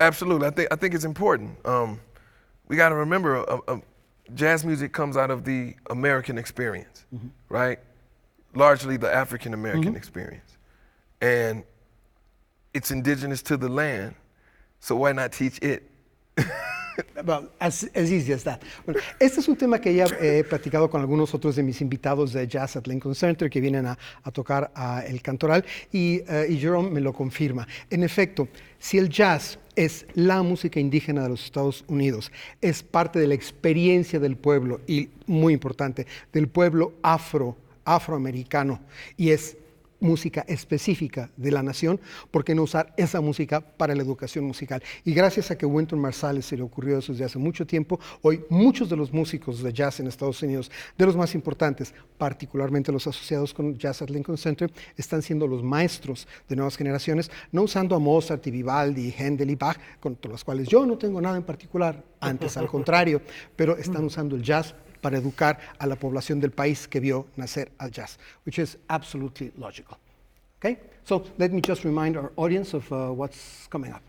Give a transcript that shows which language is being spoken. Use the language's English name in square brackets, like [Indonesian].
[English] Yeah, absolutely. I think it's important. We got to remember, jazz music comes out of the American experience, right? Largely the African American experience, and it's indigenous to the land. So why not teach it? Well, as easy as that. [Spanish] Bueno, este es un tema que ya he platicado con algunos otros de mis invitados de Jazz at Lincoln Center que vienen a tocar a El Cantoral y Jerome me lo confirma. En efecto, si el jazz es la música indígena de los Estados Unidos, es parte de la experiencia del pueblo y, muy importante, del pueblo afroamericano y es música específica de la nación, ¿por qué no usar esa música para la educación musical? Y gracias a que Wynton Marsalis se le ocurrió eso desde hace mucho tiempo, hoy muchos de los músicos de jazz en Estados Unidos, de los más importantes, particularmente los asociados con Jazz at Lincoln Center, están siendo los maestros de nuevas generaciones, no usando a Mozart y Vivaldi, Händel y Bach, con los cuales yo no tengo nada en particular, antes al contrario, pero están usando el jazz para educar a la población del país que vio nacer al jazz, [English] which is absolutely logical. Okay? So let me just remind our audience of what's coming up.